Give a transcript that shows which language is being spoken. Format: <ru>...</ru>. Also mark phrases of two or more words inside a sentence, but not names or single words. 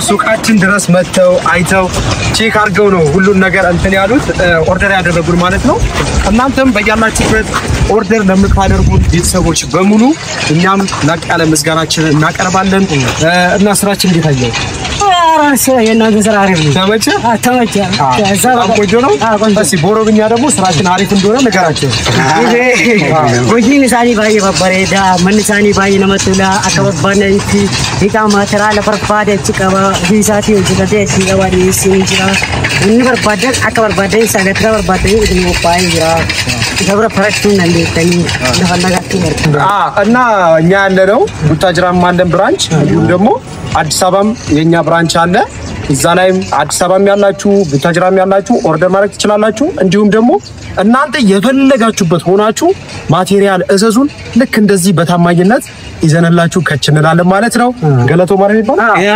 <am>ሱቃችን ድረስ መተው አይተው ቼክ አድርገው ነው ሁሉን ነገር እንትን ያሉት ኦርደር ያደረጉን ማለት ነው እናንተም በያላችሁበት ኦርደር ለምታደርጉ ቤተሰቦች በሙሉ እኛም ላቅ ያለ ምስጋናችንን እናቀርባለን እና ስራችን እንዴት አየው አራስ የእናንተ ስራ አሪፍ ነው። ተመቸ? ተመቸ። እዛ ቆንጆ ነው። እስኪ በኦሮምኛ ደግሞ ስራችን አሪፍ እንደሆነ ንገራቸው።</am> <om>hojiin isaanii baay'ee babbareeda manni isaanii baay'ee namatti tola akka barbaadanitti hiikaa maatiraala barbaade achi qaba ofii isaatii hojjetatee achi qaba dhiyeessii jira inni barbaadan akka barbaadan sagantaa barbaadanii itti qophaa'ee jira isa bira farachuun dandeettanii lafa nagaatti</om> <am>እና እኛ ያለነው ቡታጅራም አለን ብራንች እንዲሁም ደግሞ አዲስ አበባም የኛ ብራንች አለ እዛ ላይም አዲስ አበባም ያላችሁ ቡታጅራም ያላችሁ ኦርደር ማድረግ ትችላላችሁ እንዲሁም ደግሞ እናንተ የፈለጋችሁበት ሆናችሁ ማቴሪያል እዘዙን ልክ እንደዚህ በታማኝነት ይዘንላችሁ ከችንላለን ማለት ነው ገለቶ ማረም ይባል</am>